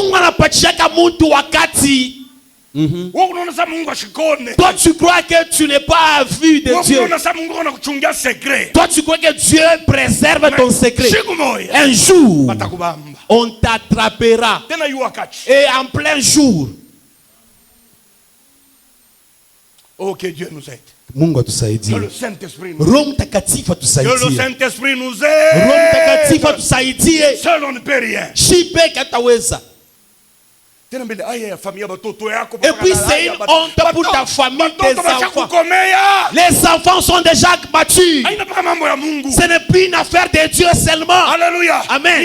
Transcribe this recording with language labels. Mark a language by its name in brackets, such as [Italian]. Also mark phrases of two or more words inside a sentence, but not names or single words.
[French] Toi tu crois que tu n'es pas vu de Dieu. Toi tu crois que Dieu préserve ton secret. Un jour on t'attrapera. Et en plein jour. Oh, que Dieu nous aide. [Swahili] Mungu atusaidie. [French] Le Saint-Esprit [Swahili] Roho Mtakatifu atusaidie. [French] Le Saint-Esprit nous aide. [Swahili] Roho Mtakatifu atusaidie. [French] Seul on ne peut rien. [Swahili] Shipe kataweza. [French] Et puis c'est une honte pour ta famille, tes enfants. Les enfants sont déjà matures. Ce n'est plus une affaire de Dieu seulement. Alléluia. Amen.